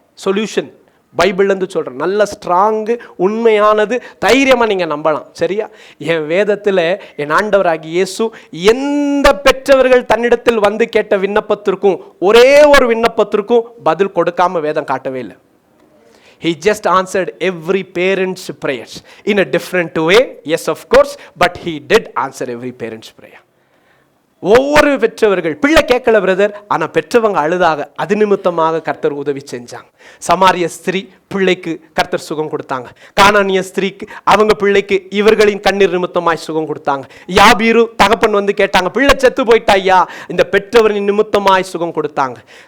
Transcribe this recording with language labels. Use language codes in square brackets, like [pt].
[ta] Solution பைபிள்லேருந்து சொல்கிறேன். நல்ல strong, உண்மையானது, தைரியமாக நீங்கள் நம்பலாம். சரியா? என் வேதத்தில் என் ஆண்டவராகிய இயேசு எந்த பெற்றவர்கள் தன்னிடத்தில் வந்து கேட்ட விண்ணப்பத்திற்கும், ஒரே ஒரு விண்ணப்பத்திற்கும் பதில் கொடுக்காம வேதம் காட்டவே இல்லை. [en] He just answered every parent's prayers in a different way. Yes, of course, but he did answer every parent's prayer. [ta] ஒவ்வொரு பெற்றவர்கள், பிள்ளை கேட்கல பிரதர், ஆனால் பெற்றவங்க அழுதாக, அது நிமித்தமாக கர்த்தர் உதவி செஞ்சாங்க. சமாரிய ஸ்திரீ பிள்ளைக்கு கர்த்தர் சுகம் கொடுத்தாங்க. கானானிய ஸ்திரீக்கு அவங்க பிள்ளைக்கு இவர்களின் கண்ணீர் நிமித்தமாய் சுகம் கொடுத்தாங்க. யாபீரு தகப்பன் வந்து கேட்டாங்க, பிள்ளை செத்து போயிட்டா ஐயா, இந்த பெற்றவரின் நிமித்தமாய் சுகம் கொடுத்தாங்க.